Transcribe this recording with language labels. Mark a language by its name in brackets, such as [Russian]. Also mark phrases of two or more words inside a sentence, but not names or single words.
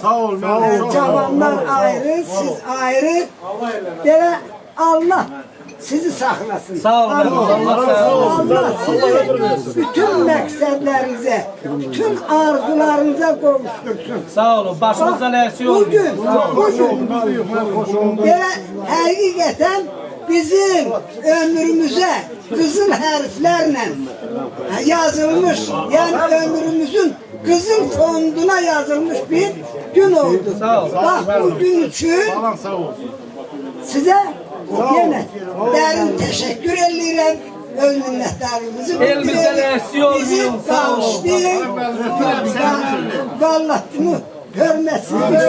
[Azerbaijani] Sağ ol, cavanlar ayrı, siz ayrı. [Turkish] Böyle Allah sizi saklasın. [Azerbaijani] Sağ olun. Allah sizi bütün məqsədlərinizə, bütün arzularınıza qovuştursun. [Turkish] Sağ olun. Başınızdan eksik olmayın. [Azerbaijani] Bugün belə həqiqətən bizim ömrümüzə qızıl hərflərlə yazılmış, yəni ömrümüzün qızıl fonduna yazılmış bir gün oldu. [Turkish] Bak bu gün üçün size yine derin teşekkür ederim. Öz minnettarlığımızı Elimizden eksik olmayın. [Azerbaijani] bizi bağışlayın. [Turkish] Vallahi bunu görmezsiniz.